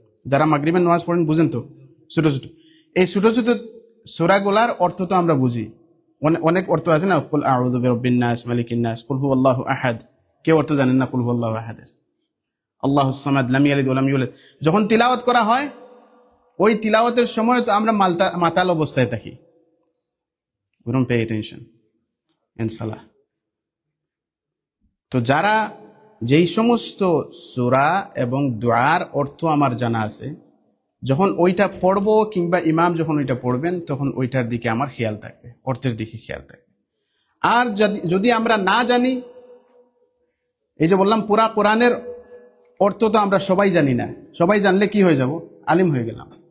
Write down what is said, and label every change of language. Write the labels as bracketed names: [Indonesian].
[Bangla] যারা মাগরিবের নামাজ পড়েন বুঝেন তো, ছোট ছোট। এই ছোট ছোট সূরাগুলার অর্থ তো আমরা বুঝি, অনেক অর্থ আছে না, [Arabic] কুল আউযু বিরাব্বিন নাস, মালিকিন নাস, কুল হুয়াল্লাহু আহাদ। [Bangla] কেউ অর্থ জানেন না কুল হুয়াল্লাহু আহাদের? [Arabic] আল্লাহুস সামাদ, লাম ইয়ালিদ ওয়া লাম ইউলাদ। [Bangla] যখন তিলাওয়াত করা হয়, ওই তিলাওয়াতের সময় তো আমরা মাতাল অবস্থায় থাকি। [English] We don't pay attention in salah. [Bangla] তো যারা যেই সমস্ত সূরা এবং দুআর অর্থ আমার জানা আছে, যখন ওইটা পড়বো কিংবা ইমাম যখন ওইটা পড়বেন, তখন ওইটার দিকে আমার খেয়াল থাকবে, অর্থের দিকে খেয়াল থাকবে। আর যদি আমরা না জানি, এই যে বললাম পুরা কোরআনের অর্থ তো আমরা সবাই জানি না, সবাই জানলে কি হয়ে যাব? আলিম হয়ে গেলাম।